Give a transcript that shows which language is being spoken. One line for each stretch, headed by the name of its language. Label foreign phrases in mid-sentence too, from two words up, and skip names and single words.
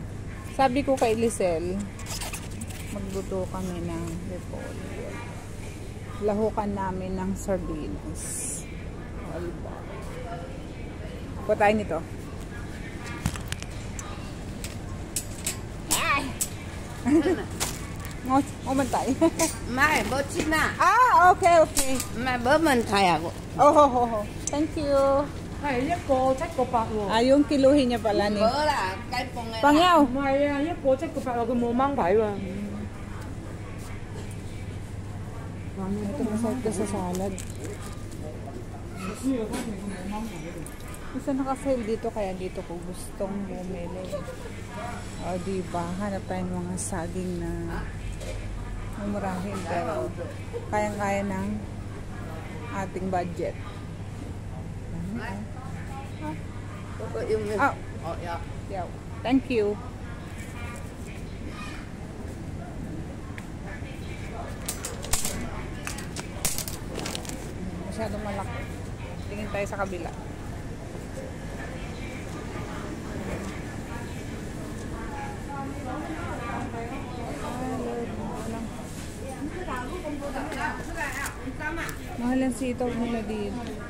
Filipino: Sabi ko kay Lisel, magluto kami ng repolyo. Lahukan namin ng sardinas. Alba. Kuha tayo nito. Ay! Ngon tayo.
Vietnamese: Mai, bố chín à?
English: Ah, okay, okay.
Vietnamese: Mai bố mình thầy à?
English: Oh. Thank you.
Vietnamese: Này, một
Cantonese: 個7個8喎。
Filipino: Ah, yung kiluhin niya pala ni.
Vietnamese: Bữa là cây phồng này.
Filipino: Pangyaw.
Cantonese: 唔係啊，一個7個8喎，佢冇掹牌喎。
Filipino: Ito masarap ka sa salad. Isa nakasale dito, kaya dito ko gustong bumili. O, diba? Hanap tayo ng mga saging na mumurahin, pero kayang-kaya ng ating budget.
Vietnamese: Có yêu mình.
English: Ah,
Vietnamese: Dạ.
English: yeah. Thank you.
Filipino: Masyadong malaki. Tingin tayo sa kabila. Mahal ang sitaw nila dito.